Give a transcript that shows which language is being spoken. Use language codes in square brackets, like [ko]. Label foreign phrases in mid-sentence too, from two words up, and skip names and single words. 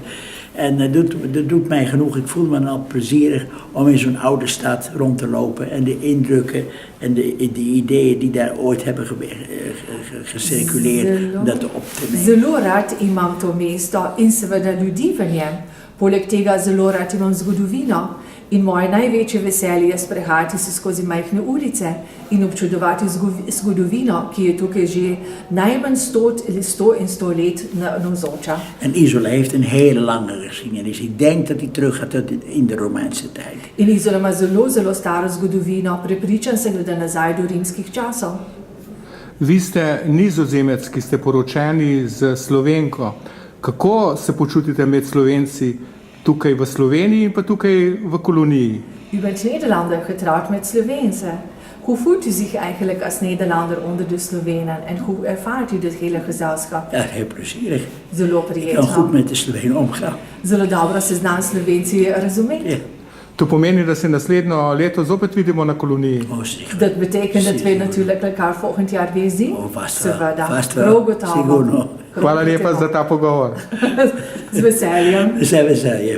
[nl] En dat doet mij genoeg. Ik voel me al plezierig om in zo'n oude stad rond te lopen. En de indrukken en de ideeën die daar ooit hebben gecirculeerd, om dat op te nemen. [sl] Zelo rad imam to mesto in seveda ljudi v njem. Poleg tega zelo rad imam zgodovino in moje največje veselje je sprehajati se skozi majhne ulice in občudovati zgodovino, ki je tukaj že najmanj 100 let navzoča. [nl] En Isola heeft een hele lange geschiedenis. Ik denk dat die teruggaat tot in de Romeinse tijd. [sl] In Isola ima zelo staro zgodovino, prepričan sem, da nazaj do rimskih časov. Vi ste Nizozemec, ki ste poročeni z Slovenko. Kako se počutite med Slovenci tukaj v Sloveniji in pa tukaj v koloniji? [nl] U bent Nederlander getrouwd met Sloveense. Hoe voelt u zich eigenlijk als Nederlander onder de Slovenen en hoe ervaart u dit hele gezelschap? Ja, heel plezierig. [sl] Zelo [nl] Ik kan [sl] prijetno. [nl] goed met de Slovenen omgaan. [sl] Zelo dobro se znam Slovenci razumeti. Ja. To pomeni, da se naslednjo leto zopet vidimo na koloniji. [nl] Oh, zeker. Dat betekent dat we natuurlijk elkaar volgend jaar weer zien. Oh, vast wel. [sl] Seveda. [nl] Vast wel. [sl] Prav gotovo. Sigurno. Hvala lepa za ta pogovor. Z veseljem. [nl] Zijn we.